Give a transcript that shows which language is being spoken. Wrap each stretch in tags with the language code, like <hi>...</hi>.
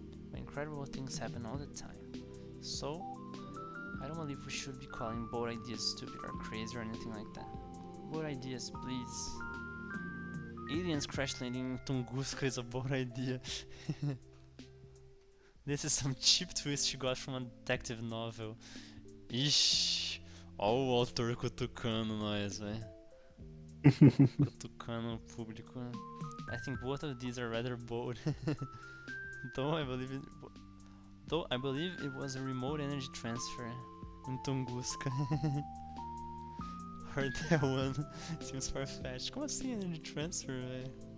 <en>But incredible things happen all the time. So, I don't believe we should be calling bold ideas stupid or crazy or anything like that. Bold ideas, please. Aliens crash landing in Tunguska is a bold idea. This is some cheap twist she got from a detective novel. Ish.</en> <pt>Ó o autor cutucando nós, velho. Cutucando o público.</pt> <en>I think both of these are rather bold. though I believe it, though I believe it was a remote energy transfer in Tunguska. Heard that one. Seems far-fetched.</en> <pt>Como assim energy transfer, velho?</pt>